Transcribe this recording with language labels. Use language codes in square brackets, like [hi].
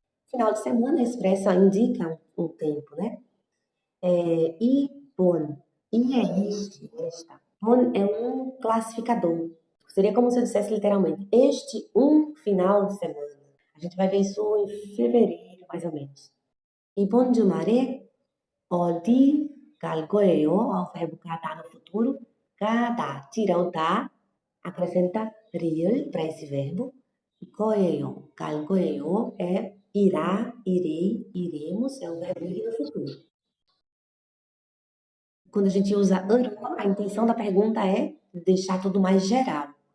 [pt] Final de semana expressa, indica um tempo, né? E bon. E é este, esta. Bon é um classificador. Seria como se eu dissesse literalmente, este um final de semana. A gente vai ver isso em fevereiro, mais ou menos. [ko] 이번 주말에 어디 갈 거예요? [pt] Ao verbo 가다 no futuro. 가다, tira o da, acrescenta real para esse verbo. E 거예요, 갈 거예요 é irá, irei, iremos, é o verbo ir no futuro. Quando a gente usa aro, a intenção da pergunta é deixar tudo mais geral.